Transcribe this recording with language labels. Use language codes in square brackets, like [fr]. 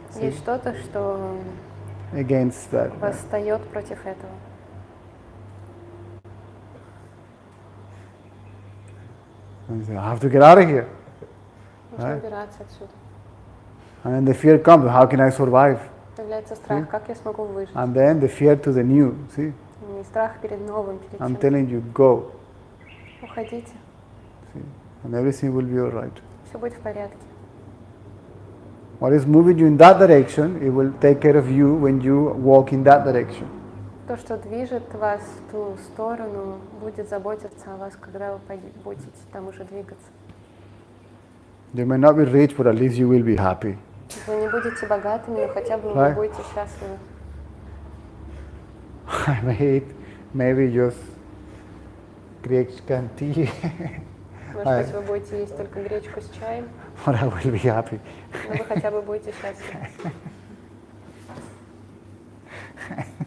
[ru] Есть что-то, что [en] against that. [ru] восстает против этого. [en] And you say, I have to get out of here. [ru] Нужно [en] Right. [ru] убираться отсюда. [en] And then the fear comes, how can I survive? [ru] Появляется страх, как я смогу выжить. [en] And then the fear to the new. See, [ru] И страх перед новым, перед [en] I'm [ru] тем. [en] telling you, go. [ru] Уходите, [en] See? And everything will be all right. [ru] все будет в порядке. [en] What is moving you in that direction, it will take care of you when you walk in that direction. [ru] То, что движет вас в ту сторону, будет заботиться о вас, когда вы будете там уже двигаться. [en] You may not be rich, but at least you will be happy. [ru] Вы не будете богатыми, но хотя бы вы [en] Right. [ru] будете счастливы. [en] I may eat maybe just Grecian tea, [ru] Может быть, вы будете есть только гречку с чаем, [en] but I will be happy. [ru] но вы хотя бы будете счастливы.